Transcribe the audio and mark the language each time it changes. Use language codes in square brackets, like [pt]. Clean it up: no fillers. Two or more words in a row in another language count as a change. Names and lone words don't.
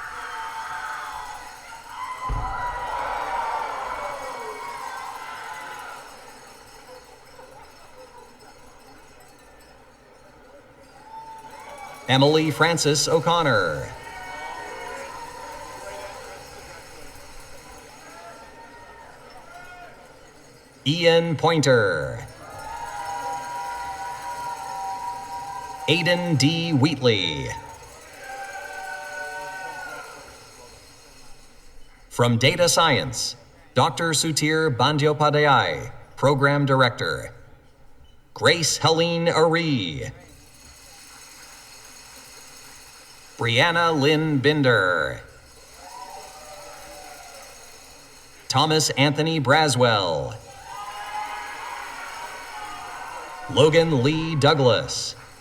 [en] Emily Frances O'Connor. Ian Pointer. Aidan D. Wheatley. From Data Science, Dr. Sutir Bandyopadhyay, Program Director. Grace Helene Ari. Brianna Lynn Binder. Thomas Anthony Braswell. Logan Lee Douglas.